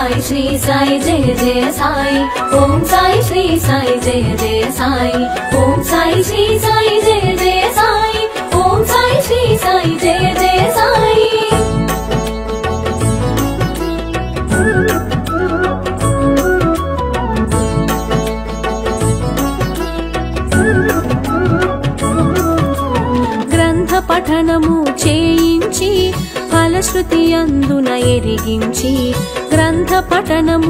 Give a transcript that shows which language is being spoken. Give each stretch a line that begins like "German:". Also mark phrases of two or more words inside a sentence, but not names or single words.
Sanskrit: श्री साई जय जय साई ओम साई श्री साई जय जय साई ओम साई श्री साई जय जय साई ओम साई श्री साई जय जय साई
Telugu: గ్రంథ పఠనము చేయించి ఫలశ్రుతి అందున ఎరిగించి గ్రంథ పఠనము